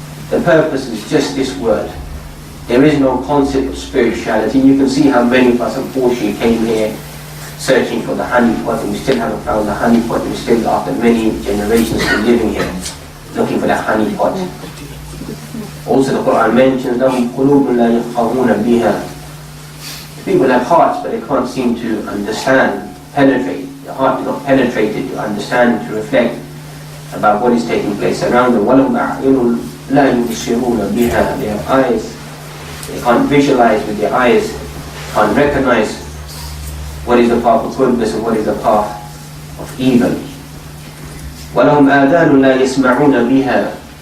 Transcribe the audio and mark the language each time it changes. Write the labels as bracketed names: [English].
[English] The purpose is just this world. There is no concept of spirituality. You can see how many of us unfortunately came here searching for the honeypot, and we still haven't found the honeypot. We're still, after many generations, still living here, looking for the honeypot. Also the Quran mentions, [Arabic] لَهُمْ قُلُوبٌ لَا يَفْقَهُونَ بِهَا. [English] People have hearts, but they can't seem to understand, penetrate. The heart is not penetrated to understand, to reflect about what is taking place around them. [Arabic] وَلَهُمْ أَعْيُنٌ لَا يُبْصِرُونَ بِهَا. [English] They have eyes, they can't visualize with their eyes, can't recognize what is the path of goodness and what is the path of evil. [Arabic] وَلَهُمْ آذَانٌ لَا يَسْمَعُونَ بِهَا.